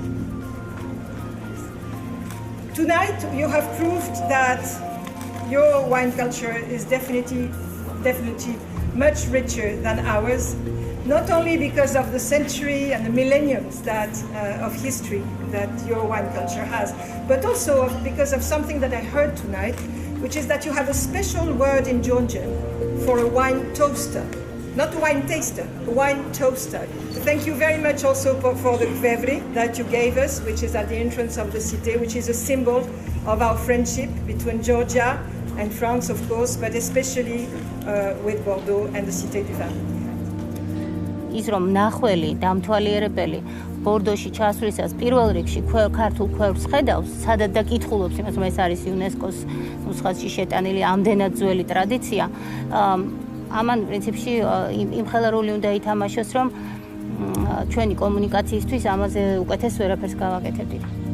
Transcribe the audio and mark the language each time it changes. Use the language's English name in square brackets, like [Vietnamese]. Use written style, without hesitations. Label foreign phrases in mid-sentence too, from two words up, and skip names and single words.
[English] Tonight, you have proved that your wine culture is definitely much richer than ours, not only because of the century and the millenniums of history that your wine culture has, but also because of something that I heard tonight, which is that you have a special word in Georgian for a wine toaster. not a wine taster, a wine toaster. Thank you very much also for the Kvevri that you gave us, which is at the entrance of the cité, which is a symbol of our friendship between Georgia and France, of course, but especially with Bordeaux and the Cité du Vin. [Georgian] ის რომ ნახველი დამთვალიერებელი ბორდოში ჩასვლისას პირველ რიგში ქართულ ქვევრს ხედავს, სადაც და კითხულობს იმას, რომ ეს არის იუნესკოს ნუსხაში შეტანილი ამდენად ძველი ტრადიცია, ამან პრინციპში იმხელარული უნდა ითამაშოს, რომ ჩვენი კომუნიკაციისთვის ამაზე უკეთეს ვერაფერს გავაკეთებდით.